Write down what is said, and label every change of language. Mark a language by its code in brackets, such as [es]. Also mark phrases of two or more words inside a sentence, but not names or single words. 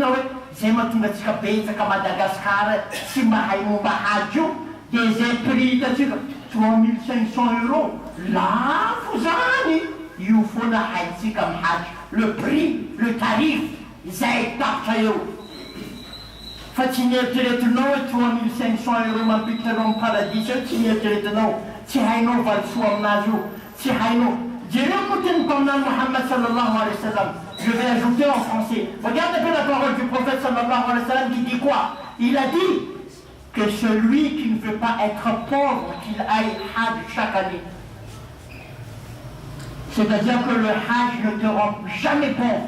[mg] hoe zay mahatonga atsika betsaka Madagasikara tsy mahay momba hagy io dia zay prix hitatsika 3500 euros lafo zany io foana haitsika mihagy [fr] le prix le tarif [mg] zay tapitra eo fa tsy nieritreretinao hoe 3500 euros mampiditranao amin'ny paradis eo tsy nieritreretinao tsy hainao valitsoa aminazy io tsy hainao jereo moa teny mpaminany Muhammad [ar] صلى الله عليه وسلم. [fr] Je vais ajouter en français. Regardez bien la parole du prophète [ar] صلى الله عليه وسلم [fr] qui dit quoi? Il a dit que celui qui ne veut pas être pauvre, qu'il aille hajj chaque année. C'est-à-dire que le hajj ne te rend jamais pauvre.